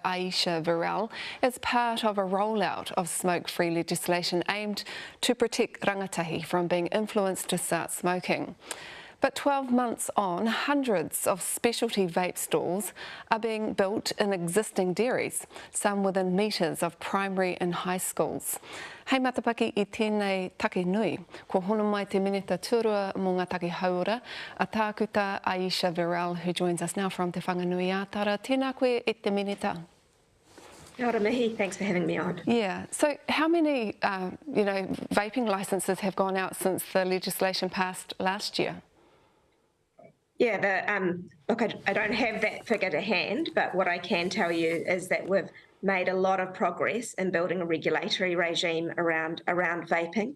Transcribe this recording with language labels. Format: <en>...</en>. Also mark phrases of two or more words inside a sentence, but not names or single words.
<en>Aisha Varel, as part of a rollout of smoke-free legislation aimed to protect rangatahi from being influenced to start smoking. But 12 months on, hundreds of specialty vape stalls are being built in existing dairies, some within metres of primary and high schools.</en> <mi>Hei matapaki I tēnei take nui, ko hono mai te minita tūrua mō ngā take haura, a tākuta Aisha Varel,</mi> <en>who joins us now from</en> <mi>Te Whanganui Ātara. Tēnā koe e te minita. Kia ora mihi,</mi> <en>thanks for having me on. Yeah, so how many, vaping licences have gone out since the legislation passed last year? Yeah, look, I don't have that figure to hand, but what I can tell you is that we've made a lot of progress in building a regulatory regime around vaping.</en>